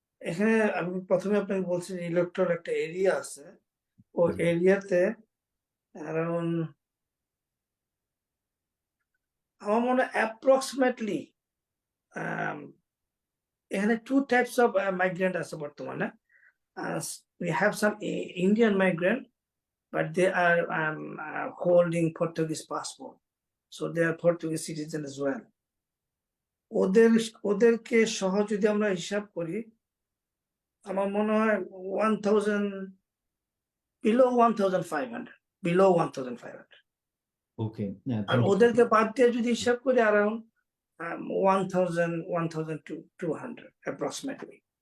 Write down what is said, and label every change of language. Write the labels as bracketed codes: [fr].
[bn] এখানে আমি প্রথমে আপনাকে বলছি, ইলেকট্রাল একটা এরিয়া আছে, ওই এরিয়াতে অ্যারাউন্ড আমার মনে হয় অ্যাপ্রক্সিমেটলি এখানে 2 টাইপস অফ মাইগ্রেন্ট আছে বর্তমানে। [en] we have some Indian migrant, but they are holding Portuguese passport, so they are Portuguese citizen as well. [bn] ওদের ওদেরকে সহ যদি আমরা হিসাব করি, আমার মনে হয় 1000, [en] below 1500, below 1500। Okay, [bn] আর [en] Thank you. [bn] ওদেরকে বাদ দিয়ে যদি হিসাব করি অ্যারাউন্ড 1200 অ্যাপ্রক্সিমেটলি।